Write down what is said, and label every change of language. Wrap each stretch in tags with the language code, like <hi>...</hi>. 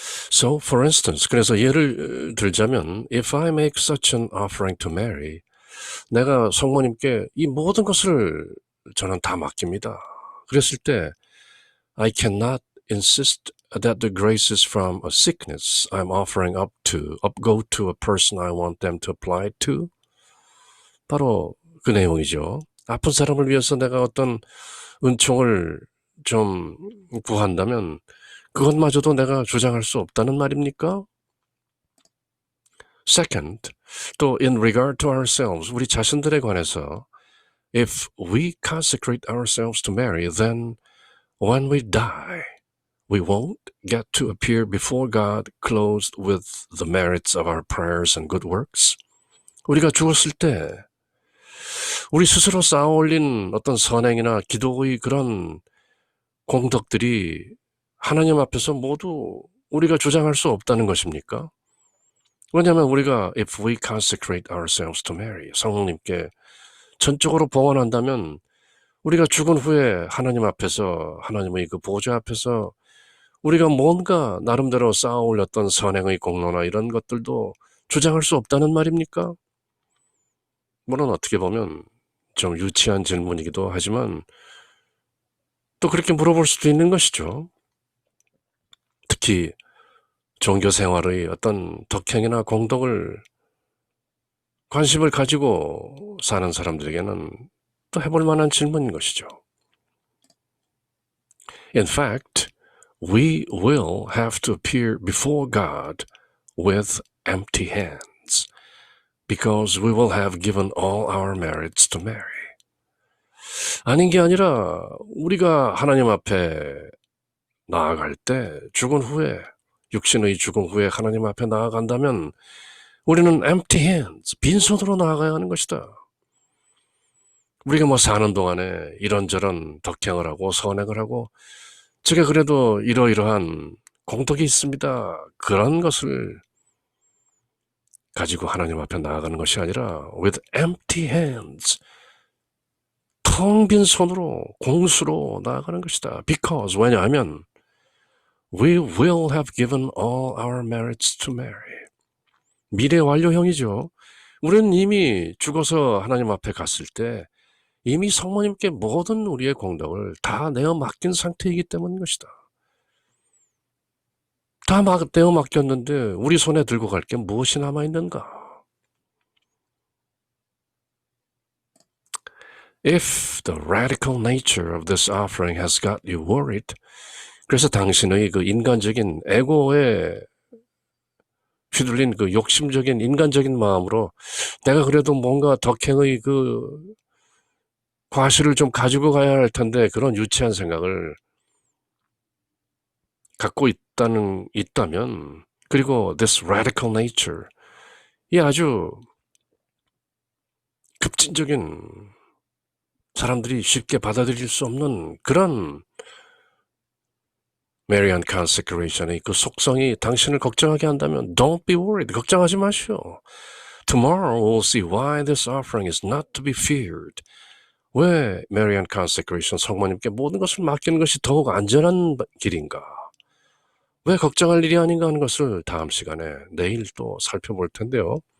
<en>So, for instance,</en> <ko>그래서 예를 들자면</ko> <en>if I make such an offering to Mary,</en> <ko>내가 성모님께 이 모든 것을 저는 다 맡깁니다. 그랬을 때</ko> <en>I cannot insist that the graces from a sickness I'm offering go to a person I want them to apply to.</en> <ko>바로 그 내용이죠. 아픈 사람을 위해서 내가 어떤 은총을 좀 구한다면 그것마저도 내가 주장할 수 없다는 말입니까?</ko> <en>Second, 또 in regard to ourselves,</en> <ko>우리 자신들에 관해서</ko> <en>if we consecrate ourselves to Mary, then when we die, we won't get to appear before God clothed with the merits of our prayers and good works.</en> <ko>우리가 죽었을 때 우리 스스로 쌓아 올린 어떤 선행이나 기도의 그런 공덕들이 하나님 앞에서 모두 우리가 주장할 수 없다는 것입니까? 왜냐하면 우리가</ko> <en>if we consecrate ourselves to Mary,</en> <ko>성령님께 전적으로 봉헌한다면 우리가 죽은 후에 하나님 앞에서 하나님의 그 보좌 앞에서 우리가 뭔가 나름대로 쌓아 올렸던 선행의 공로나 이런 것들도 주장할 수 없다는 말입니까? 물론 어떻게 보면 좀 유치한 질문이기도 하지만 또 그렇게 물어볼 수도 있는 것이죠. 특히 종교 생활의 어떤 덕행이나 공덕을 관심을 가지고 사는 사람들에게는 또 해볼 만한 질문인 것이죠.</ko> <en>In fact, we will have to appear before God with empty hands because we will have given all our merits to Mary.</en> <ko>아닌 게 아니라 우리가 하나님 앞에 나아갈 때 죽은 후에 육신의 죽음 후에 하나님 앞에 나아간다면 우리는</ko> <en>empty hands,</en> <ko>빈손으로 나아가야 하는 것이다. 우리가 뭐 사는 동안에 이런저런 덕행을 하고 선행을 하고 제가 그래도 이러이러한 공덕이 있습니다. 그런 것을 가지고 하나님 앞에 나아가는 것이 아니라</ko> <en>with empty hands,</en> <ko>텅 빈 손으로 공수로 나아가는 것이다.</ko> <en>Because, 왜냐하면 we will have given all our merits to Mary.</en> <ko>미래 완료형이죠. 우리는 이미 죽어서 하나님 앞에 갔을 때 이미 성모님께 모든 우리의 공덕을 다 내어 맡긴 상태이기 때문인 것이다. 다 내어 맡겼는데 우리 손에 들고 갈 게 무엇이 남아있는가?</ko> <en>If the radical nature of this offering has got you worried,</en> <ko>그래서 당신의 그 인간적인 에고에 휘둘린 그 욕심적인 인간적인 마음으로 내가 그래도 뭔가 덕행의 그 과실을 좀 가지고 가야 할 텐데 그런 유치한 생각을 갖고 있다면 그리고</ko> <en>this radical nature</en> <ko>이 아주 급진적인 사람들이 쉽게 받아들일 수 없는 그런 Marian consecration의 그 속성이 당신을 걱정하게 한다면</ko> <en>don't be worried.</en> <ko>걱정하지 마시오.</ko> <en>Tomorrow we'll see why this offering is not to be feared.</en> <ko>왜 Marian consecration 성모님께 모든 것을 맡기는 것이 더욱 안전한 길인가? 왜 걱정할 일이 아닌가 하는 것을 다음 시간에 내일 또 살펴볼 텐데요.</ko>